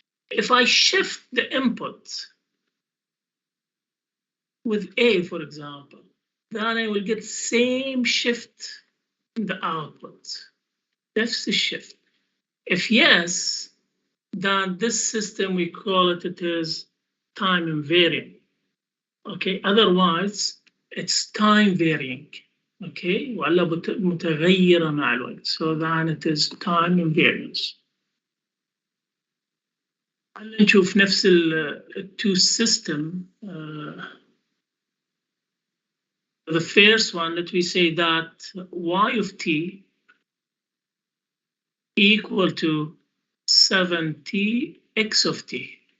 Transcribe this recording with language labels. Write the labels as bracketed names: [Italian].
[English] If I shift the input with a, for example, then I will get same shift in the output. That's the shift. If yes, then this system, we call it, it is time invariant. Okay, otherwise it's time varying. [Arabic] Okay, ولا متغيرة مع الوقت. [English] So then it is time invariance. [Arabic] نشوف نفس [English] two system. The first one, let me say that y of t equal to 7t x of t.